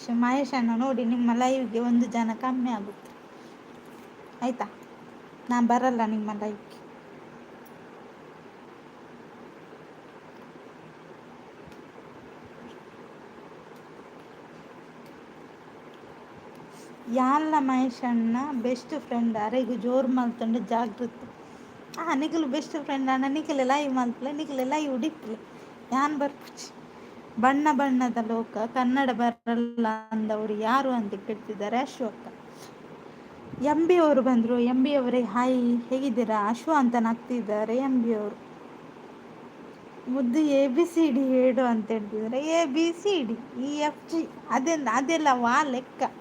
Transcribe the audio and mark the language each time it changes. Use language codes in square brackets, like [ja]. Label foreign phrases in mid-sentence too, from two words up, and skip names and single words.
[kn] ಮಹೇಶ್ ಅಣ್ಣ ನೋಡಿ, ನಿಮ್ಮ ಲೈವ್ಗೆ 1 ಜನ ಕಮ್ಮಿ ಆಗುತ್ತೆ ಆಯಿತಾ? ನಾನು ಬರಲ್ಲ ನಿಮ್ಮ ಲೈವ್ಗೆ. [tcy] ಯಾಲ್ಲ ಮಹೇಶ್ ಅಣ್ಣ [en] best friend [tcy] ಅರೆಗು ಜೋರು ಮಲ್ತಂಡು ಜಾಗೃತಿ. [kn] ನಿಖಿಲ್ [en] best friend [kn] ಅಣ್ಣ. [tcy] ನಿಖಿಲ್ ಲೈವ್ ಮಲ್ಪಲೆ, ನಿಖಿಲ್ ಲೈವ್ ಉಡಿಪ್ಲೆ, ಯಾನ್ ಬರ್ಪುಚ್ಚಿ. [kn] ಬಣ್ಣ ಬಣ್ಣದ ಲೋಕ ಕನ್ನಡ ಬರಲ್ಲ ಅಂದವರು ಯಾರು ಅಂತ ಕೇಳ್ತಿದ್ದಾರೆ ಅಶೋಕ. MB ಅವರು ಬಂದರು. MB ಅವರೇ ಹಾಯ್, ಹೇಗಿದ್ದೀರಾ? ಅಶು ಅಂತ ನಗ್ತಿದ್ದಾರೆ MB ಅವರು. ಮುದ್ದು ABCD ಹೇಳು ಅಂತ ಹೇಳ್ತಿದ್ದಾರೆ. ABCD EFG ಅದೆಲ್ಲ ಲೆಕ್ಕ.